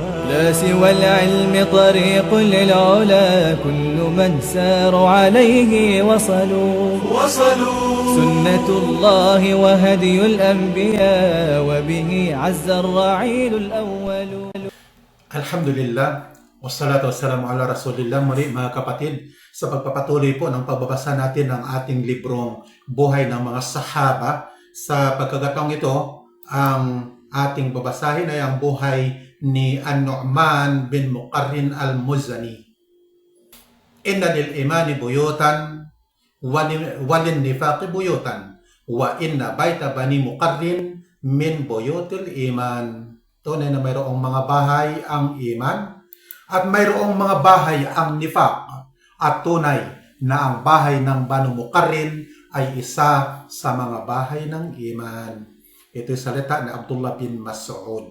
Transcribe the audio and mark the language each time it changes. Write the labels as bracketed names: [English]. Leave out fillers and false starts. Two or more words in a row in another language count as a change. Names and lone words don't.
[Arabic] لا سوى العلم طريق للعلا كل من ساروا عليه وصلوا سنة الله وهدي الأنبياء وبه عز الرعيل الأول. الحمد لله، والصلاة والسلام على رسول الله. [Filipino] Muli mga kapatid, sa pagpapatuloy po ng pagbabasa natin ng ating librong Buhay ng mga Sahaba, sa pagkakataong ito, ang ating babasahin ay ang buhay ni An-Nu'man bin Muqarrin al-Muzani. [Arabic] إن للإيمان بيوتا وللنفاق بيوتا وإن بيت بني مقرن من بيوت الإيمان. [Filipino] Tunay na mayroong mga bahay ang iman at mayroong mga bahay ang nifaq, at tunay na ang bahay ng Banu Muqarrin ay isa sa mga bahay ng iman. Ito yung salita ni Abdullah bin Mas'ud.